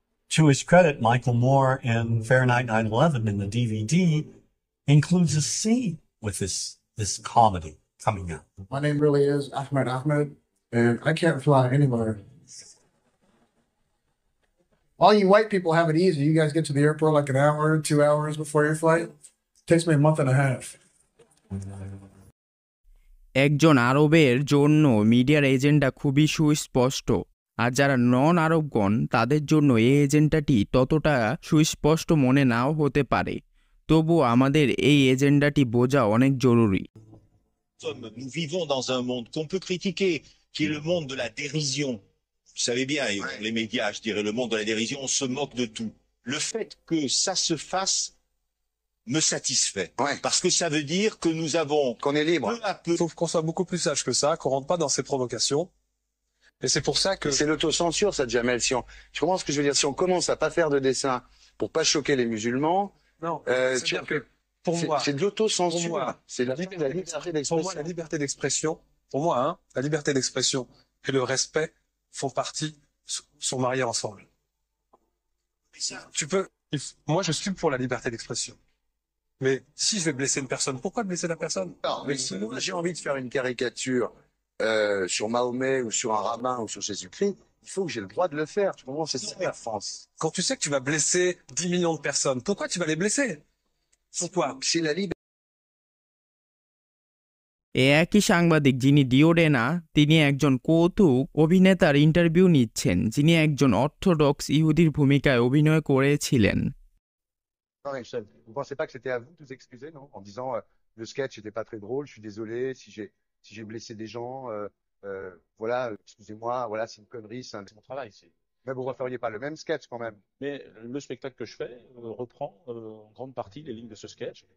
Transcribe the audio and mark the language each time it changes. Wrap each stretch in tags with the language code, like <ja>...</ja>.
<en>To his credit, Michael Moore in Fahrenheit 9/11 in the DVD includes a scene with this comedy coming out. My name really is Ahmed, and I can't fly anywhere. All you white people have it easy. You guys get to the airport like an hour, 2 hours before your flight. It takes me a month and a half.</en> <bn>একজন আরবের জন্য মিডিয়ার agenda খুবই সুস্পষ্ট, আর যারা নন আরবগণ তাদের জন্য এই এজেন্ডাটি ততটা সুস্পষ্ট মনে নাও হতে পারে। তবুও আমাদের এই এজেন্ডাটি বোঝা অনেক জরুরি।</bn> <fr>Nous vivons dans un monde qu'on peut critiquer qui est le monde de la dérision. Vous savez bien, les médias, je dirais, le monde de la dérision, on se moque de tout. Le fait que ça se fasse me satisfait. Parce que ça veut dire que nous avons, qu'on est libre. Peu à peu. Sauf qu'on soit beaucoup plus sage que ça, qu'on rentre pas dans ces provocations. Et c'est pour ça que... C'est l'autocensure, ça, Jamel. Tu comprends ce que je veux dire? Si on commence à pas faire de dessin pour pas choquer les musulmans, non, c'est-à-dire que pour moi, c'est de l'autocensure. C'est la liberté d'expression. Pour moi, la liberté d'expression, pour moi, hein, la liberté d'expression et le respect font partie, sont mariés ensemble. Moi, je suis pour la liberté d'expression. Mais si je vais blesser une personne, pourquoi blesser la personne? Non, mais si moi j'ai envie de faire une caricature sur Mahomet ou sur un rabbin ou sur Jésus-Christ, il faut que j'ai le droit de le faire. Tu comprends? C'est ça la France. Quand tu sais que tu vas blesser 10 millions de personnes, pourquoi tu vas les blesser? Pourquoi? C'est la liberté.</fr> <bn>একই সাংবাদিক যিনি ডিওডেনা তিনি একজন কৌতুক অভিনেতার interview নিচ্ছেন যিনি একজন অর্থোডক্স ইহুদির ভূমিকায় অভিনয় করেছিলেন।</bn> <fr>Vous pensez pas que c'était à vous de vous excuser, non? En disant le sketch n'était pas très drôle, je suis désolé si j'ai blessé des gens, voilà, excusez-moi, voilà, c'est une connerie, c'est mon travail. Mais vous referiez pas le même sketch quand même. Mais le spectacle que je fais reprend en grande partie les lignes de ce sketch.</fr>